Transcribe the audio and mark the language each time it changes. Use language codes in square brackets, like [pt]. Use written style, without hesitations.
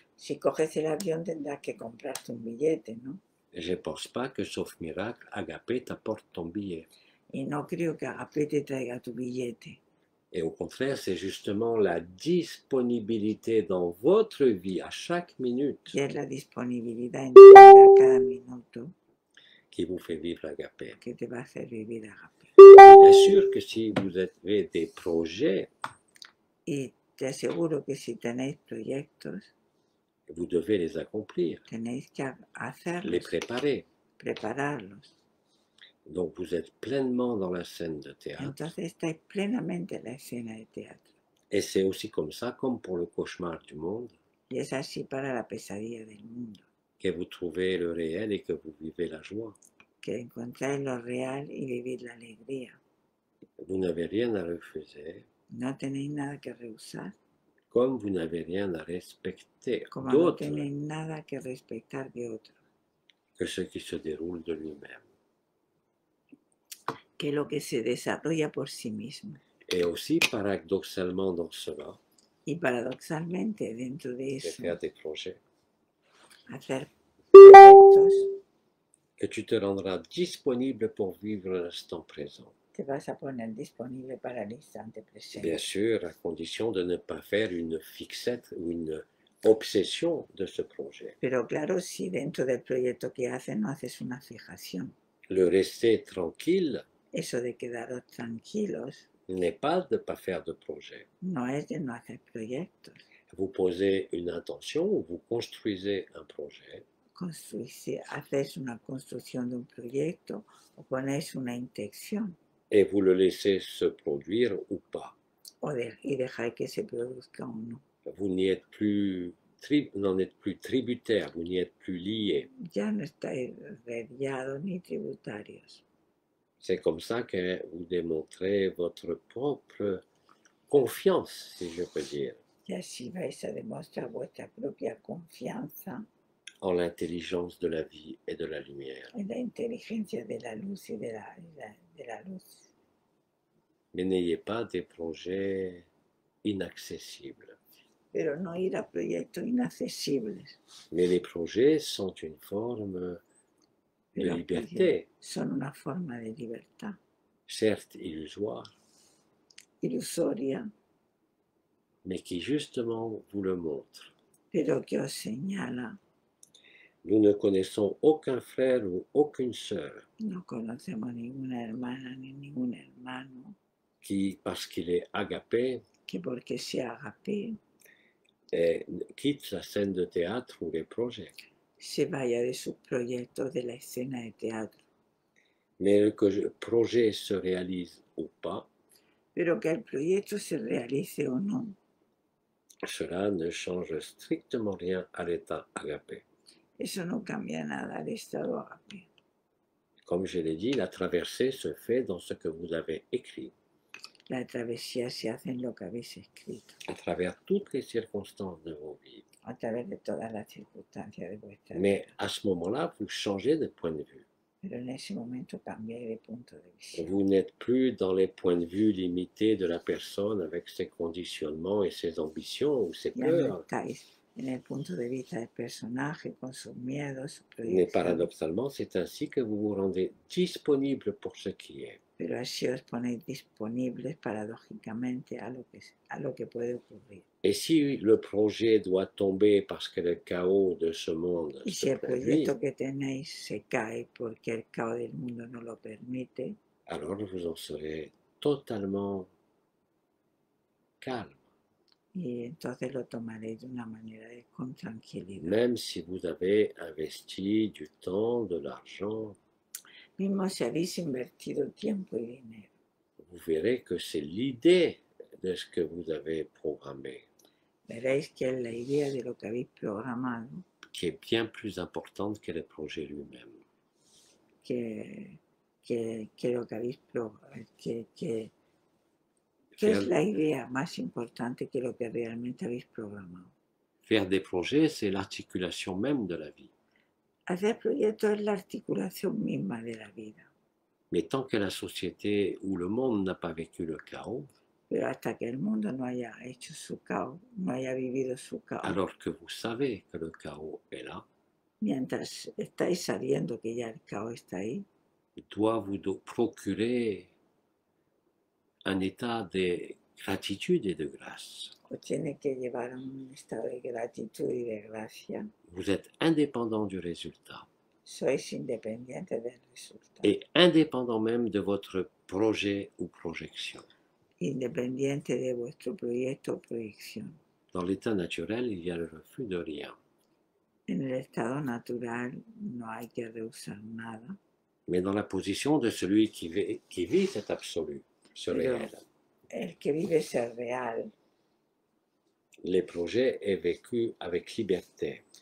[es] Si coges el avión tendrás que comprarte un billete, ¿no? [fr] Et je ne pense pas que, sauf miracle, Agapé t'apporte ton billet. [es] Y no creo que Agapé te traiga tu billete. [fr] Et au contraire, c'est justement la disponibilité dans votre vie à chaque minute [es] Y es la disponibilidad en tu vida a cada minuto [fr] qui vous fait vivre Agapé. [es] que te va a hacer vivir Agapé. [fr] Bien sûr que si vous avez des projets, [es] Y te aseguro que si tenéis proyectos, [fr] vous devez les accomplir, [es] tenéis que [fr] les [es] hacerlos, [fr] préparer. [es] prepararlos. [fr] Donc vous êtes pleinement dans la scène de théâtre. [es] Entonces estáis plenamente en la escena de teatro. [fr] Et c'est aussi comme ça, comme pour le cauchemar du monde, [es] Y es así para la pesadilla del mundo, [fr] que vous trouvez le réel et que vous vivez la joie. [es] que encontráis lo real y vivir la alegría. [fr] Vous n'avez rien à refuser, [es] No tenéis nada que rehusar, [fr] comme vous n'avez rien à respecter [es] como no [fr] d'autre [es] tenéis nada que respetar de otro, [fr] que ce qui se déroule de lui-même. [es] que lo que se desarrolla por sí mismo. [fr] Et aussi, paradoxalement dans cela, [es] Y paradoxalmente dentro de de eso, [fr] faire des projets, [es] hacer proyectos, [fr] que tu te rendras disponible pour vivre l'instant présent. [es] te vas a poner disponible para el instante presente. [fr] Bien sûr, à condition de ne pas faire une fixette ou une obsession de ce projet. [es] Pero claro, si dentro del proyecto que haces no haces una fijación, [fr] Le rester tranquille [es] eso de quedaros tranquilos [fr] n'est pas de ne pas faire de projet. [es] no es de no hacer proyectos. [fr] Vous posez une intention ou vous construisez un projet [es] Hacéis una construcción de un proyecto o ponéis una intención [fr] et vous le laissez se produire ou pas. [es] y dejáis que se produzca o no. [fr] Vous n'y êtes plus, n'en êtes plus tributaire, vous n'y êtes plus lié. [es] Ya no estáis reliados ni tributarios. [fr] C'est comme ça que vous démontrez votre propre confiance, si je peux dire, [es] Y así vais a demostrar vuestra propia confianza [fr] en l'intelligence de la vie et de la lumière. [es] en la inteligencia de la luz y de la luz. [fr] Mais n'ayez pas des projets inaccessibles. [es] Pero no ir a proyectos inaccesibles. [fr] Mais les projets sont une forme de [es] Pero [fr] liberté, [es] son una forma de libertad [fr] certes illusoire, [es] ilusoria, [fr] mais qui justement vous le montre. [es] pero que os señala. [fr] Nous ne connaissons aucun frère ou aucune sœur [es] No conocemos ninguna hermana ni ningún hermano [fr] qui, parce qu'il est agapé, [es] que porque sea agapé [fr] quitte la scène de théâtre ou les projets. [es] se vaya de sus proyectos de la escena de teatro. [fr] Mais que le projet se réalise ou pas, [es] Pero que el proyecto se realice o no, [fr] cela ne change strictement rien à l'état agapé. [es] eso no cambia nada al estado agapé. [fr] Comme je l'ai dit, la traversée se fait dans ce que vous avez écrit, [es] La travesía se hace en lo que habéis escrito, [fr] à travers toutes les circonstances de vos vies. [es] a través de todas las circunstancias de vuestra [fr] Mais [es] vida. [fr] à ce moment-là, vous changez de point de vue. [es] Pero en ese momento cambiáis de punto de vista. [fr] Vous n'êtes plus dans les points de vue limités de la personne avec ses conditionnements et ses ambitions ou ses [es] Ya no [fr] peurs. [es] estáis en el punto de vista del personaje con sus miedos, sus [fr] Mais [es] proyecciones. [fr] paradoxalement, c'est ainsi que vous vous rendez disponible pour ce qui est. [es] Pero así os ponéis disponibles paradójicamente a lo que puede ocurrir. [fr] Et si le projet doit tomber parce que le chaos de ce monde [es] Y si [fr] se [es] el [fr] produit, [es] proyecto que tenéis se cae porque el caos del mundo no lo permite, [fr] alors vous en serez totalement calme, [es] y entonces lo tomaré de una manera con tranquilidad. [fr] même si vous avez investi du temps, de l'argent. [es] Mismo si habéis invertido tiempo y dinero, [fr] Vous verrez que c'est l'idée de ce que vous avez programmé [es] veréis que es la idea de lo que habéis programado [fr] qui est bien plus importante que le projet lui-même. [es] que lo que habéis programado, que [fr] Faire, [es] es la idea más importante que lo que realmente habéis programado. [fr] faire des projets, c'est l'articulation même de la vie. [es] Hacer proyectos es la articulación misma de la vida, [fr] Mais tant que la société ou le monde n'a pas vécu le chaos, [es] pero hasta que el mundo no haya hecho su caos, no haya vivido su caos, [fr] alors que vous savez que le chaos est là, [es] mientras estáis sabiendo que ya el caos está ahí, [fr] doit vous procurer un état de gratitude et de grâce. [es] os tiene que llevar a un estado de gratitud y de gracia. [fr] Vous êtes indépendant du résultat [es] Sois independientes del resultado, [fr] et indépendant même de votre projet ou projection. [es] independiente de vuestro proyecto o proyección. [fr] Dans l'état naturel, il y a le refus de rien. [es] En el estado natural no hay que rehusar nada, [fr] Mais dans la position de celui qui vit cet absolu, ce [es] Pero- [fr] réel, [es] el que vive ser real, [fr] les projets est vécu avec liberté.